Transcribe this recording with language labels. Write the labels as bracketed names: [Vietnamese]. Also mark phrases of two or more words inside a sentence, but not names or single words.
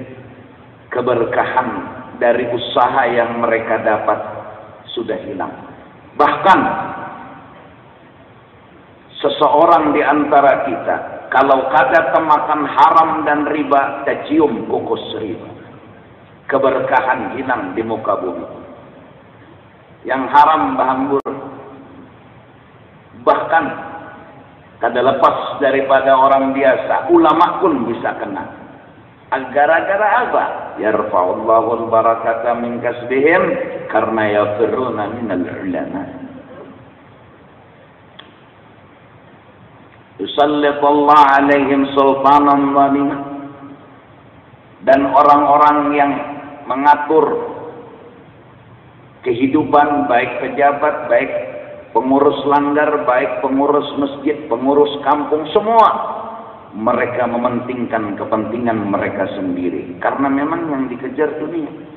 [Indonesian] Keberkahan dari usaha yang mereka dapat sudah hilang. [Banjar] Bahkan seseorang di antara kita, kalau kada temakan haram dan riba, tercium kukus riba. [Indonesian] Keberkahan hilang di muka bumi. [Banjar] Yang haram bahambur. [Indonesian] Bahkan kada lepas daripada orang biasa, ulama pun bisa kena. Gara-gara apa? [Arabic] يرفع الله البركة من كسبهم, karena يفرون من العلماء. يسلط الله عليهم سلطانا ظالما. [Indonesian] Dan orang-orang yang mengatur kehidupan, baik pejabat, baik pengurus langgar, baik pengurus masjid, pengurus kampung, semua mereka mementingkan kepentingan mereka sendiri, karena memang yang dikejar dunia.